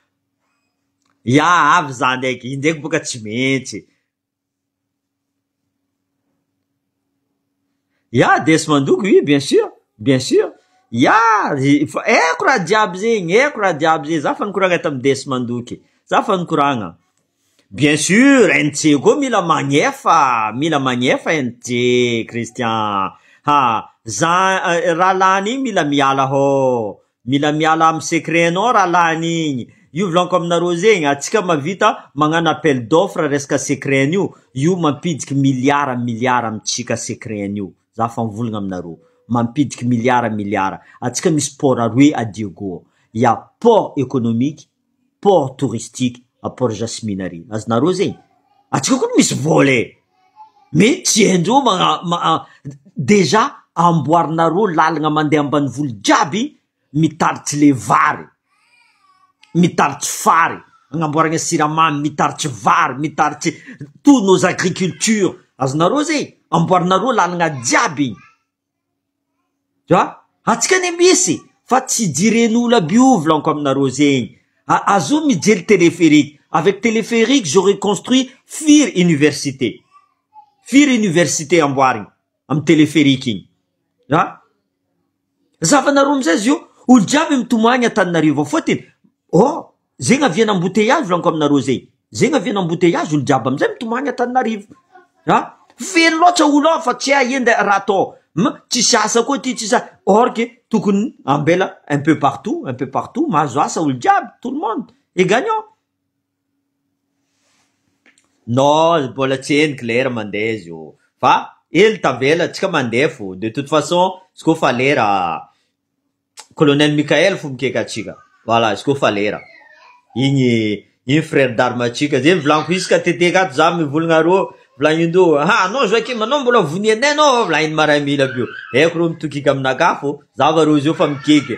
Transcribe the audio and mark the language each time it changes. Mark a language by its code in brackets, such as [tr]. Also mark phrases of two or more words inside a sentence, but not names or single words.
[mg] avy za ndraiky indraiky boka tsy maintsy Desmandoko [fr] oui bien sûr [mg] eko raha jiaby zegny za fa nikoragna tamy Desmandoky za fa nikoragna [fr] Bien sûr, [mg] NT koa mila magnefa NT Christian. Raha lany mila miala ho. Mila miala amy secretnao raha lany igny. Io volaniko aminareo zegny, atsika mavita magnano [fr] appel d'offre [mg] resaka secretn'io. Io mampidiky miliara amitsika secretn'io. Za fa mivolagna aminareo. Mampidiky miliara. Atsika misy port aroe à Diego. [fr] Il y a port économique, port touristique, à port Jasminari. [mg] Azonareo zegny. Atsika koa misy volet. Mais tsy haindreo déjà amboarinareo lalagna mandeha ambanivolo jiaby mitaritry le vary, mitaritry fary, agnamboaragna siramamy, mitaritry vary, mitaritry [fr] tous nos agricultures. [mg] Azonareo zegny, amboarinareo lalagna jiaby. [fr] Tu vois? [mg] Atsika ne misy fa tsy diren'olo aby io volaniko aminareo zegny. Azo mijery téléphérique. [fr] Avec téléphérique, j'aurais construit Fir Université. [mg] Fir Université amboarigny am téléphérique igny. Zavanareo amizay zio, olo jiaby mitomagny Antananarivo fotiny. Oh, zegny aviana embouteillage volaniko aminareo zegny. Zegny aviana embouteillage olo jiaby amizay mitomagny Antananarivo. Feno loatra olo ao fa tsy ahenda raha atao. Tsisy asa koa ty tsisy asa. [fr] Or que [mg] tokony ambela [fr] un peu partout, [mg] mahazo asa olo jiaby, [fr] tout le monde est gagnant. Non, [mg] mbola tsy henoko lera mandeha zio. Fa ely tavela tsika mandeha fo. [fr] De toute façon, [mg] izy koa fa lera colonel Michael fo mikeka atsika. Voilà, izy koa fa lera. Igny [fr] frère d'armes [mg] atsika. Zay volaniko isaka teteka ato za mivolagna rô. Vlagnindro, non Joakim, anao mbola vonianay anao, vlagniny maramila bio. Eko rô mitokika aminaka fo, zava rô zio fa mikeke.